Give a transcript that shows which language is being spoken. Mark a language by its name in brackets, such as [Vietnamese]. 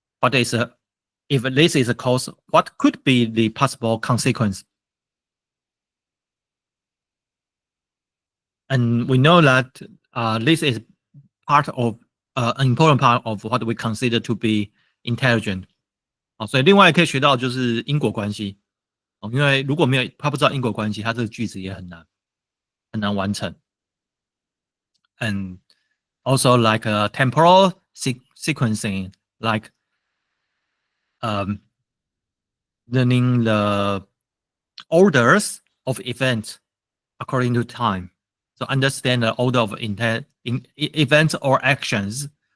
[English] What is a if this is a cause, what could be the possible consequence? And we know that this is part of an important part of what we consider to be intelligent. [Chinese] 所以另外可以学到就是因果关系。因为如果没有他不知道因果关系，他这个句子也很难完成。 [English] And also like temporal sequencing, like um, learning the orders of events according to time. So understand the order of events or actions.